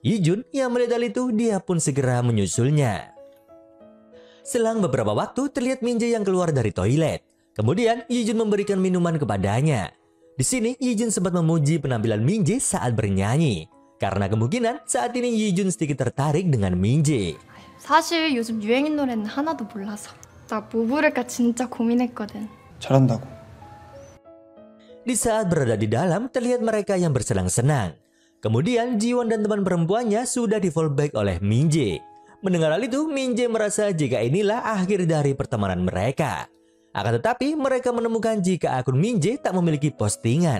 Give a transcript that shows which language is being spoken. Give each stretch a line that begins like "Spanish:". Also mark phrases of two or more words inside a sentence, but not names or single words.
Indonesian: Yijun yang melihat hal itu, dia pun segera menyusulnya. Selang beberapa waktu terlihat Min-jae yang keluar dari toilet. Kemudian Yijun memberikan minuman kepadanya. Di sini Yijun sempat memuji penampilan Min-jae saat bernyanyi. Karena kemungkinan saat ini Yijun sedikit tertarik dengan Min-jae.
Korean: 사실 요즘 유행인 노래는 하나도 몰라서 나 뭐 부를까 진짜 고민했거든. 잘한다고.
Indonesian: Di saat berada di dalam, terlihat mereka yang bersenang-senang. Kemudian Jiwon dan teman perempuannya sudah di fallback oleh Min-jae. Mendengar hal itu, Min-jae merasa jika inilah akhir dari pertemanan mereka. Akan tetapi mereka menemukan jika akun Min-jae tak memiliki postingan.